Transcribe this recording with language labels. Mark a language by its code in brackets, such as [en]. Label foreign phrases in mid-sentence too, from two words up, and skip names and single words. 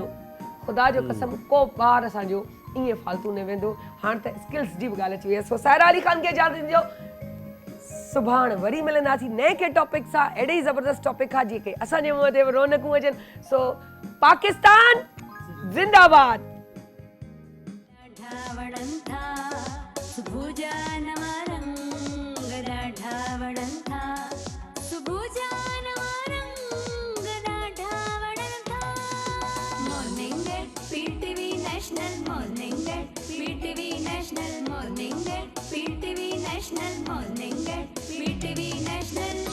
[sd] ख़ुदा जो कसम को ॿार असांजो ईअं फालतू न वेंदो। हाणे त स्किल्स जी बि ॻाल्हि अची वई आहे। सो सायरा अली ख़ान खे इजाज़त ॾिजो, सुभाणे वरी मिलंदासीं नए के टॉपिक सां, अहिड़े ई ज़बरदस्त टॉपिक खां जेके असांजे मुंहं ते रौनकूं अचनि। सो पाकिस्तान ज़िंदाबाद। ढावणंथा सुभुजा नवरंग ढावणंथा सुभुजा नवरंग ढावणंथा। मॉर्निंग एट पीटीवी नेशनल, मॉर्निंग एट पीटीवी नेशनल, मॉर्निंग एट पीटीवी नेशनल, मॉर्निंग एट पीटीवी नेशनल।